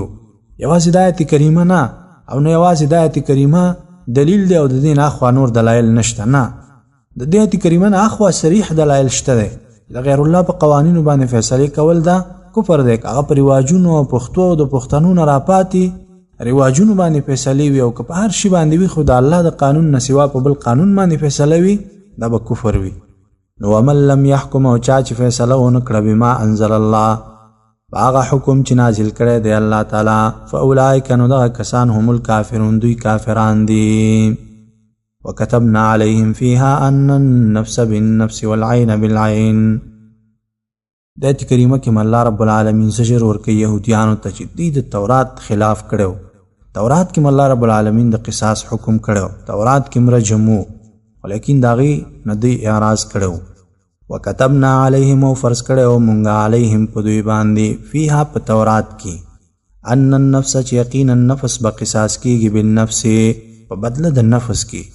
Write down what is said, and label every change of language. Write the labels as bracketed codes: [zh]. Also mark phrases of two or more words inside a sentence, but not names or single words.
[ps] یوازې د آیت کریمه نه او نه یوازې د آیت کریمه دلیل دی او د دې نه اخوا نور دلایل نشته، نه د دې آیت کریمه نه اخوا صریح دلایل شته دی. د غیر الله په قوانینو باندې فیصله کول دا کفر دی. هغه په رواجونو او پښتو او د پښتنو نه راپاتې رواجونو باندې فیصله وي او که په هر شي باندې وي خو د الله د قانون نه سوا په بل قانون باندې فیصله وي دا به کفر وي. نو [ar] ومن لم يحكم [ps] او چا چې فیصله ونه کړه [ar] بما انزل الله [ps] هغه حکم چې نازل کړی دی الله تعالی فاولئک نو دغه کسان هم الکافرون دوی کافران دي. [ar] وكتبنا عليهم فيها ان النفس بالنفس والعين بالعين. [ps] د آیت کریمه کې الله رب العالمین زجر ورکوي یهودیانو ته چې دوی د تورات خلاف کړو. تورات کې الله رب العالمین د قصاص حکم کړو، تورات کې رجمو، ولیکن د هغې نه دوی اعراض کړو. [ar] وکتبنا علیهم [ps] او فرض کړی مونږ علیهم په دوی باندې فیها په تورات کې [ar] ان النفس [ps] چې یقینا نفس به قصاص کېږي بالنفس په بدله د نفس کې.